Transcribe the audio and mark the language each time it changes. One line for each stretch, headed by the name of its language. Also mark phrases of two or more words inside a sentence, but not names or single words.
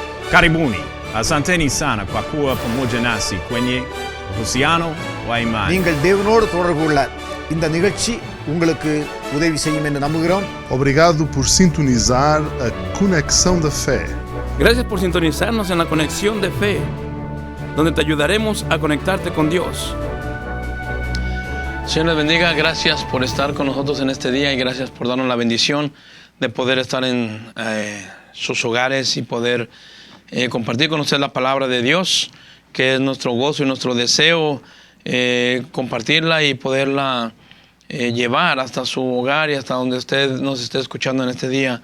Swahili: Karibuni, asanteni sana kwa kuwa pamoja nasi kwenye uhusiano wa imani.
Tamil: நீங்கள் தேவனோடு தொடர்பு கொள்ள இந்த நிகழ்ச்சி உங்களுக்கு உதவி செய்யும் என்று நம்புகிறோம்.
Portuguese: Obrigado por sintonizar a Conexão da Fé.
Spanish: Gracias por sintonizarnos en la Conexión de Fe, donde te ayudaremos a conectarte con Dios. Señor les bendiga, gracias por estar con nosotros en este día y gracias por darnos la bendición de poder estar en sus hogares y poder compartir con ustedes la palabra de Dios, que es nuestro gozo y nuestro deseo, compartirla y poderla llevar hasta su hogar y hasta donde usted nos esté escuchando en este día.